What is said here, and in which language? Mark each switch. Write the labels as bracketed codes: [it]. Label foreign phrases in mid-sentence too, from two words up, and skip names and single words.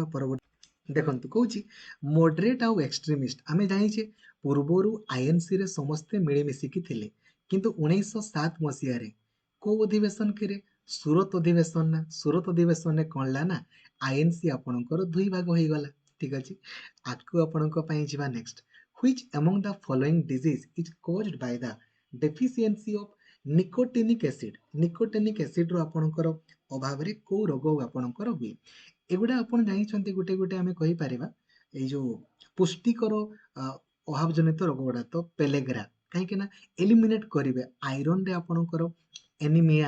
[or] ପରବର୍ତ୍ତୀ ଦେଖନ୍ତୁ କହୁଛି ମଡରେଟ୍ ଆଉ ଏକ୍ସଟ୍ରିମିଷ୍ଟ, ଆମେ ଜାଣିଛେ ପୂର୍ବରୁ ଆଇଏନସିରେ ସମସ୍ତେ ମିଳିମିଶିକି ଥିଲେ, କିନ୍ତୁ 1907 ମସିହାରେ କୋଉ ଅଧିବେଶନ କେରେ? ସୁରତ ଅଧିବେଶନ ନା। ସୁରତ ଅଧିବେଶନରେ କ'ଣ ହେଲା ନା, ଆଇଏନସି ଆପଣଙ୍କର 2 ଭାଗ ହେଇଗଲା। ଠିକ ଅଛି, ଆକୁ ଆପଣଙ୍କ ପାଇଁ ଯିବା। [en] next, which among the following disease is caused by the deficiency of nicotinic acid, nicotinic acidର [or] ଆପଣଙ୍କର ଅଭାବରେ କୋଉ ରୋଗ ଆପଣଙ୍କର ହୁଏ? ଏଗୁଡ଼ା ଆପଣ ଜାଣିଛନ୍ତି ଗୋଟେ ଗୋଟେ ଆମେ କହିପାରିବା ଏଇ ଯୋଉ ପୁଷ୍ଟିକର ଅଭାବ ଜନିତ ରୋଗ ଗୁଡ଼ା। ତ ପେଲେଗ୍ରା, କାହିଁକି ନା ଏଲିମିନେଟ୍ କରିବେ ଆଇରନରେ ଆପଣଙ୍କର ଏନିମିଆ।